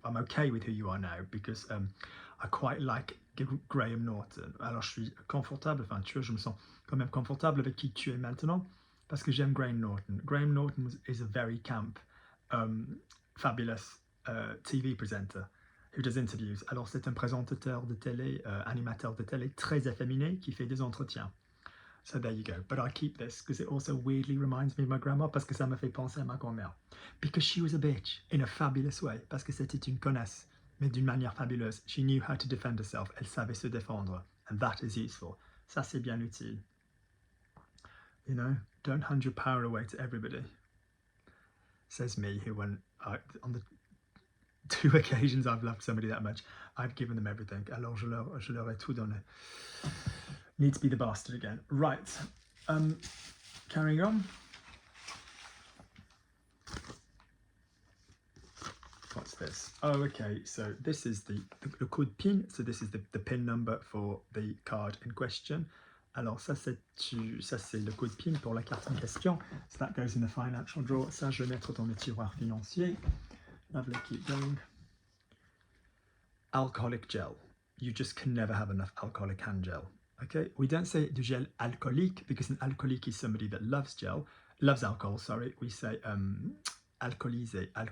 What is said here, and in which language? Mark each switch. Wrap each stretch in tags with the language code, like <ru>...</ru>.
<en>I'm okay with who you are now because I quite like Graham Norton.</en> <fr>Alors je suis confortable, enfin tu vois, je me sens quand même confortable avec qui tu es maintenant parce que j'aime Graham Norton.</fr> <en>Graham Norton is a very camp, fabulous TV presenter who does interviews.</en> <fr>Alors c'est un présentateur de télé, animateur de télé très efféminé qui fait des entretiens.</fr> <en>So there you go. But I keep this because it also weirdly reminds me of my grandma</en> <fr>parce que ça me fait penser à ma grand-mère.</fr> <en>Because she was a bitch in a fabulous way.</en> <fr>Parce que c'était une connasse, mais d'une manière fabuleuse.</fr> <en>She knew how to defend herself.</en> <fr>Elle savait se défendre.</fr> <en>And that is useful.</en> <fr>Ça, c'est bien utile.</fr> <en>You know, don't hand your power away to everybody. Says me, who when on the 2 occasions I've loved somebody that much, I've given them everything.</en> <fr>Alors je leur ai tout donné.</fr> <en>Need to be the bastard again. Right. Carrying on. What's this? Oh, okay. So this is the code PIN. So this is the PIN number for the card in question.</en> <fr>Alors ça c'est le code PIN pour la carte en question.</fr> <en>So that goes in the financial drawer.</en> <fr>Ça je vais mettre dans le tiroir financier.</fr> <en>Lovely. Keep going. Alcoholic gel. You just can never have enough alcoholic hand gel. Okay, we don't say du gel alcoolique because an alcoolique is somebody that loves alcohol, sorry. We say alcoolisé.</en>